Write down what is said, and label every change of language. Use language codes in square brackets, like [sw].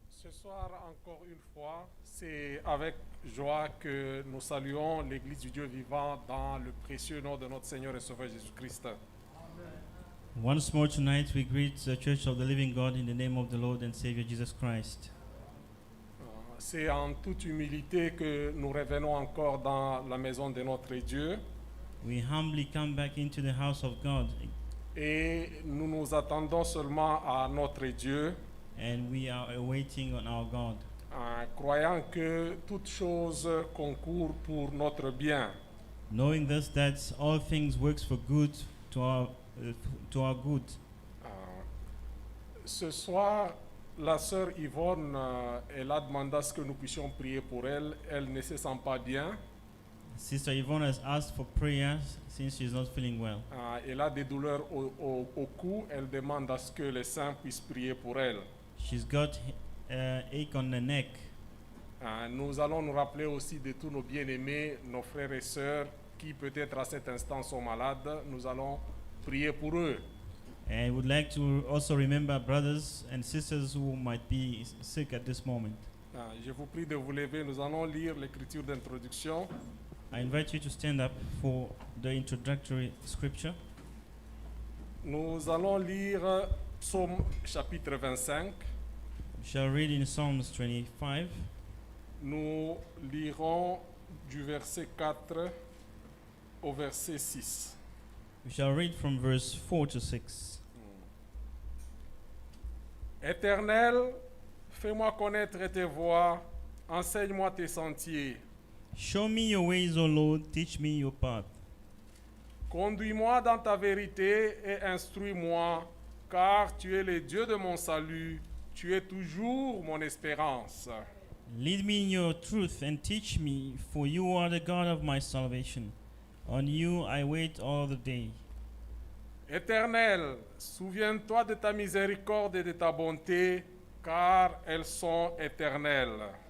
[fr] soir, encore une fois, c'est avec joie que nous saluons l'Église du Dieu vivant dans le précieux nom de notre Seigneur et Sauveur Jésus-Christ. [en] Once more tonight, we greet the Church of the Living God in the name of the Lord and Savior Jesus Christ. [fr] C'est en toute humilité que nous revenons encore dans la maison de notre Dieu [en] We humbly come back into the house of God, [fr] et nous nous attendons seulement à notre Dieu, [en] and we are awaiting on our God, [fr] croyant que toutes choses concourent pour notre bien. [en] knowing thus that all things works for good to our good. [fr] Ce soir, la sœur Yvonne, elle a demandé à ce que nous puissions prier pour elle. Elle ne se sent pas bien. [en] Sister Yvonne has asked for prayers since she's not feeling well. [fr] Elle a des douleurs au cou. Elle demande à ce que les saints puissent prier pour elle. [en] She's got ache on the neck. [fr] Nous allons nous rappeler aussi de tous nos bien-aimés, nos frères et sœurs qui peut-être à cet instant sont malades. Nous allons prier pour eux. [en] And would like to also remember brothers and sisters who might be sick at this moment. [fr] Je vous prie de vous lever. Nous allons lire l'écriture d'introduction. [en] I invite you to stand up for the introductory scripture. [fr] Nous allons lire Psaume chapitre 25. [en] We shall read in Psalms 25. [fr] Nous lirons du verset 4 au verset 6. [en] We shall read from verse 4 to 6. [fr] Éternel, fais-moi connaître tes voies, enseigne-moi tes sentiers. [en] Show me your ways, O Lord, teach me your path. [fr] Conduis-moi dans ta vérité et instruis-moi, car tu es le Dieu de mon salut, tu es toujours mon espérance. [en] Lead me in your truth and teach me, for you are the God of my salvation. On you I wait all the day. [fr] Éternel, souviens-toi de ta miséricorde et de ta bonté, car elles sont éternelles.